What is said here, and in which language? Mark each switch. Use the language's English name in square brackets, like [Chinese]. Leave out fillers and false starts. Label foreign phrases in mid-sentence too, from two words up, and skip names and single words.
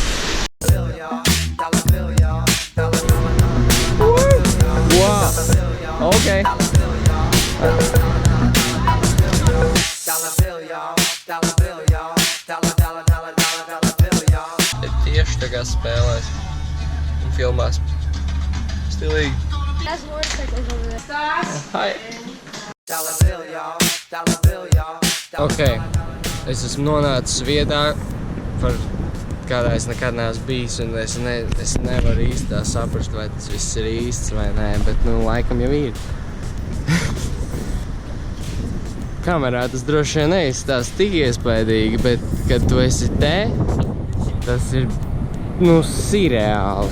[English] Wow. Ok. [Latvian] Tieši tā kā spēlēs un filmās. Stilīgi. [English] That's motorcycles over there. Hi. [Latvian] Ok, es esmu nonācis vietā, par kādā es nekad neesmu bijis, un es nevaru īsti tā saprast, vai tas viss ir īsts vai nē, bet nu laikam jau ir. Kamerā tas droši vien neizstās tik iespaidīgi, bet kad tu esi te, tas ir, nu, sirreāli.